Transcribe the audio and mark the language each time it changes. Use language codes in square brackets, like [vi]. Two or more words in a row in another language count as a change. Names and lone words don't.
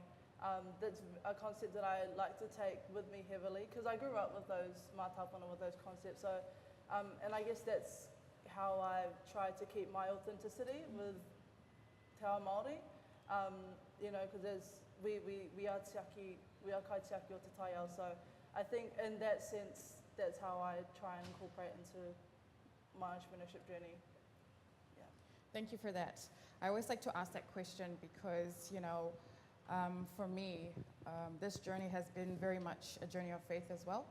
[en] That's a concept that I like to take with me heavily because I grew up with those mātāpuna, with those concepts. So, and I guess that's how I try to keep my authenticity with [mi] Te Ao Māori. [en] You know, because we are [mi] kai tiaki o Te Taiao. [en] So I think in that sense, that's how I try and incorporate into my entrepreneurship journey. Yeah. Thank you for that. I always like to ask that question because, you know, for me, this journey has been very much a journey of faith as well.